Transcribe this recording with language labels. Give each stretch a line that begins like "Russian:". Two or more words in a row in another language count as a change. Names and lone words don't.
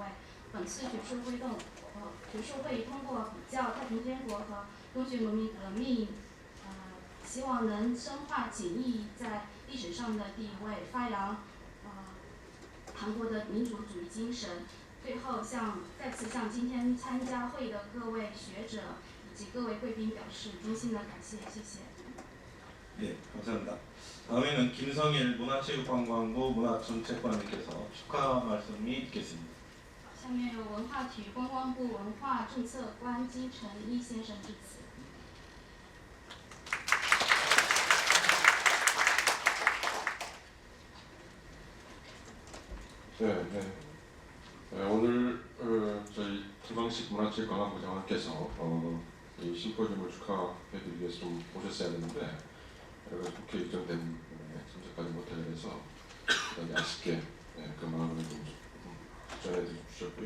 Chinese: 本次学术会通过比较太平天国和东学农民革命，希望能深化锦衣在历史上的地位，发扬韩国的民族主义精神。最后再次向今天参加会的各位学者以及各位贵宾表示衷心的感谢，谢谢。
Korean: 예, 감사합니다. 다음에는 김성일 문화체육관광부 문화정책관님께서 축하 말씀이 있겠습니다.
Chinese: 下面由文化体育观光部文化政策官金成一先生致辞。
Korean: 오늘 저희 김광식 문화체육관광부 장관께서 이 심포지움을 축하해드리기 위해서 좀 오셨어야 했는데 여러 가지 국회 일정된 참석하지 못하게 돼서 아쉽게 그 마음을 좀 전해주셨고요.